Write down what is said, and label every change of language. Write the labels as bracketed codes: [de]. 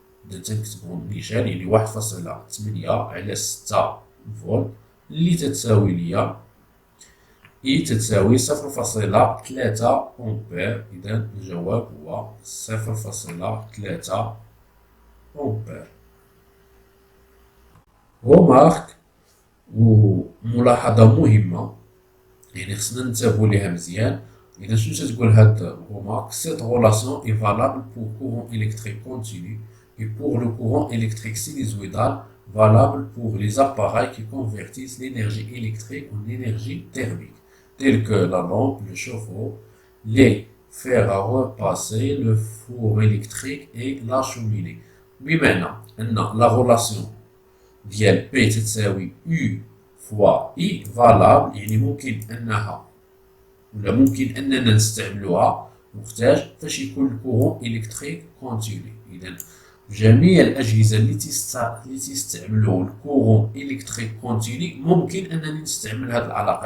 [ar] إذا تنكتبو نيشان يعني 1.8 على 6 فولت اللي تتساوي ليا إي تتساوي 0.3 أمبير. إذا الجواب هو 0.3 أمبير. ومارك وملاحظة مهمة يعني خصنا ننتبهو ليها مزيان. إذا شنو تتقول هاد [fr] remarque: cette relation est valable pour courant électrique continu et pour le courant électrique sinusoïdal, valable pour les appareils qui convertissent l'énergie électrique en énergie thermique, tels que la lampe, le chauffe-eau, les fers à repasser, le four électrique et la cheminée. [ar] بمعنى أن [fr] la relation [ar] ديال P تتساوي U فوا I [fr] valable، [ar] يعني ممكن أنها ولا ممكن أننا نستعملوها وقتاش فاش يكون الكورون إلكتريك كونتيني. إذا جميع الأجهزة اللي تستعملوا الكورون إلكتريك كونتيني ممكن أنني نستعمل هذه العلاقة.